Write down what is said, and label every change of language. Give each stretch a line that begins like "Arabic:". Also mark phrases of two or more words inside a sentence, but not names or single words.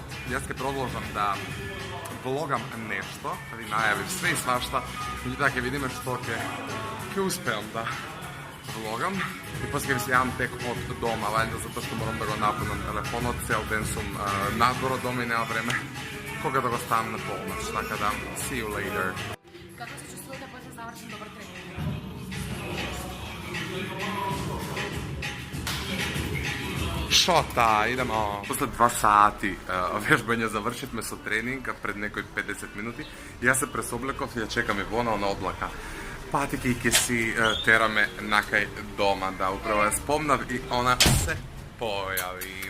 Macedonian: Јас ќе продолжам да влогам нешто, да ви најавив
Serbian: све и свашта,
Macedonian: меѓутоа ќе видиме што ќе успеам да влогам. И после ќе ви се јавам тек од дома, вајде затоа што морам да го напунам телефонот, цел ден сум надвор од дома и нема време кога да го ставам на полноќ, така да
English: see you later.
Macedonian: Како се чувствувате после завршен добар тренинг?
Serbian: Шота, идемо.
Macedonian: После 2 сати вежбање завршивме со тренинг пред некои 50 минути. Јас се пресоблеков и ја чекам Ивона, она облака. Патики ќе си тераме накај дома, да, управо ја спомнав и она се појави.